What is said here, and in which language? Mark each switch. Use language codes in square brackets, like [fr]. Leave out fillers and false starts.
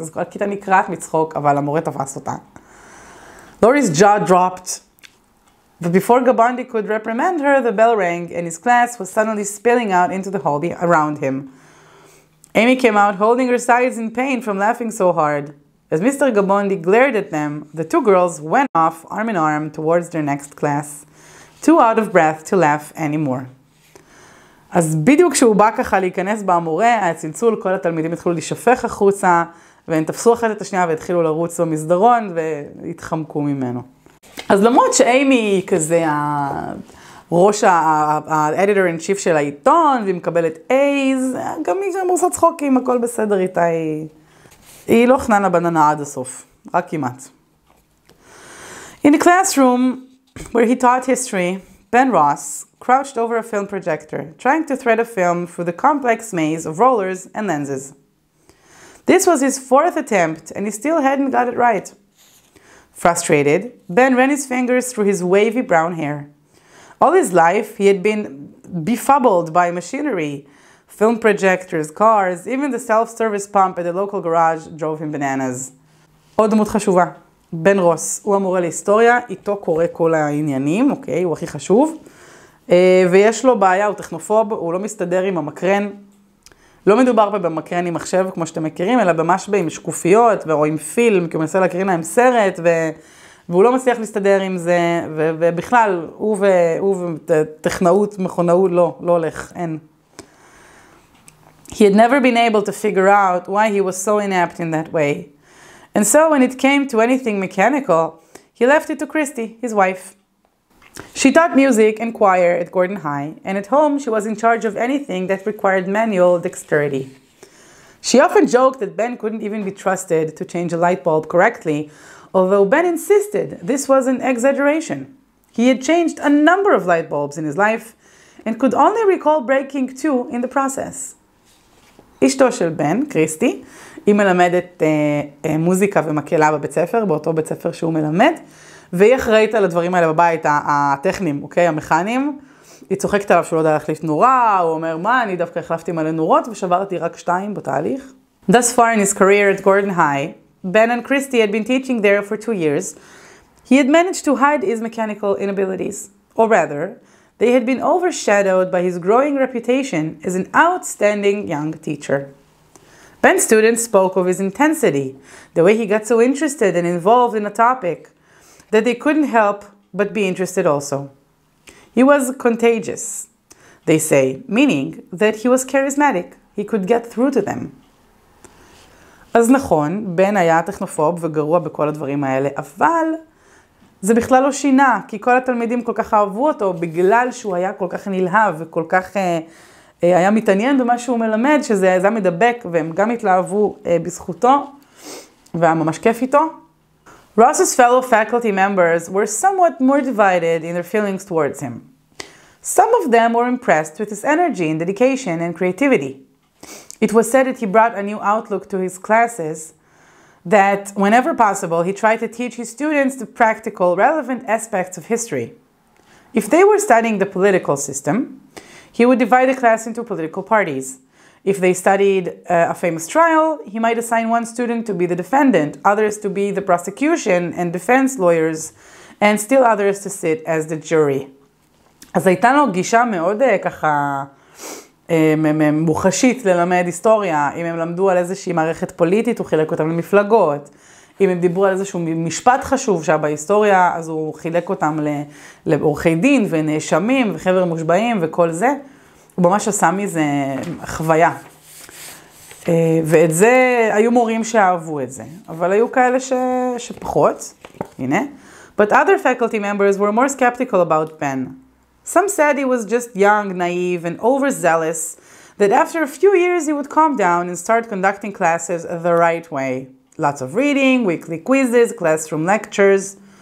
[he] אז כל הכיתה נקראת מצחוק, אבל המורה תפס אותה. [en] Lori's jaw dropped. But before Gabondi could reprimand her, the bell rang and his class was suddenly spilling out into the hall around him. Amy came out holding her sides in pain from laughing so hard. As Mr. Gabondi glared at them, the two girls went off arm in arm towards their next class, too out of breath to laugh anymore. [he] אז בדיוק כשהוא בא ככה להיכנס במורה, הצלצול, כל התלמידים התחילו להישפך החוצה, והם תפסו אחת את השנייה והתחילו לרוץ במסדרון והתחמקו ממנו. אז למרות שאימי היא כזה ראש ה-editor-in-chief של העיתון, והיא מקבלת A's, גם היא גם עושה צחוקים, הכל בסדר איתה, היא לא חננה בננה עד הסוף, רק כמעט. [en] In the classroom where he taught history, Ben Ross crouched over a film projector, trying to thread a film through the complex maze of rollers and lenses. This was his 4th attempt, and he still hadn't got it right. Frustrated, Ben ran his fingers through his wavy brown hair. All his life, he had been befuddled by machinery. Film projectors, cars, even the self-service pump at the local garage drove him bananas. [he] עוד דמות חשובה, בן רוס, הוא המורה להיסטוריה, איתו קורא כל העניינים, אוקיי, הוא הכי חשוב. ויש לו בעיה, הוא טכנופוב, הוא לא מסתדר עם המקרן. לא מדובר פה במקרן עם מחשב, כמו שאתם מכירים, אלא במשבה עם שקופיות, או עם פילם, כי הוא מנסה להקרין להם סרט, והוא לא מצליח להסתדר עם זה, ובכלל, הוא וטכנאות, מכונאות, לא הולך, אין. [en] He had never been able to figure out why he was so inept in that way. And so when it came to anything mechanical, he left it to Christy, his wife. She taught music and choir at Gordon High, and at home she was in charge of anything that required manual dexterity. She often joked that Ben couldn't even be trusted to change a light bulb correctly, although Ben insisted this was an exaggeration. He had changed a number of light bulbs in his life, and could only recall breaking 2 in the process. [he] אשתו של בן, קריסטי, היא מלמדת מוזיקה ומקהלה בבית ספר, באותו בית ספר שהוא מלמד, והיא אחראית על הדברים האלה בבית, הטכניים, אוקיי, המכניים. היא צוחקת עליו שהוא לא יודע להחליף נורה, הוא אומר, מה, אני דווקא החלפתי מלא נורות ושברתי רק 2 בתהליך. [en] Thus far in his career at Gordon High, Ben and Christy had been teaching there for 2 years. He had managed to hide his mechanical inabilities, or rather, they had been overshadowed by his growing reputation as an outstanding young teacher. Ben's students spoke of his intensity, the way he got so interested and involved in a topic, that they couldn't help but be interested also. He was contagious, they say, meaning that he was charismatic. He could get through to them. [he] אז נכון, בן היה טכנופוב וגרוע בכל הדברים האלה, אבל זה בכלל לא שינה, כי כל התלמידים כל כך אהבו אותו, בגלל שהוא היה כל כך נלהב וכל כך היה מתעניין במה שהוא מלמד, שזה היה מדבק, והם גם התלהבו בזכותו, והיה ממש כיף איתו. [en] Ross's fellow faculty members were somewhat more divided in their feelings towards him. Some of them were impressed with his energy and dedication and creativity. It was said that he brought a new outlook to his classes, that whenever possible he tried to teach his students the practical, relevant aspects of history. If they were studying the political system, he would divide the class into political parties. If they studied a famous trial, he might assign one student to be the defendant, others to be the prosecution and defense lawyers, and still others to sit as the jury. [he] אז הייתה לו גישה מאוד ככה מוחשית ללמד היסטוריה. אם הם למדו על איזושהי מערכת פוליטית, הוא חילק אותם למפלגות. אם הם דיברו על איזשהו משפט חשוב שהיה בהיסטוריה, אז הוא חילק אותם לעורכי דין ונאשמים וחבר מושבעים וכל זה. הוא ממש עשה מזה חוויה. ואת זה, היו מורים שאהבו את זה. אבל היו כאלה שפחות. הנה. [en] But other faculty members were more skeptical about Ben. Some said he was just young, naive, and overzealous, that after a few years he would calm down and start conducting classes the right way. Lots of reading, weekly quizzes, classroom lectures.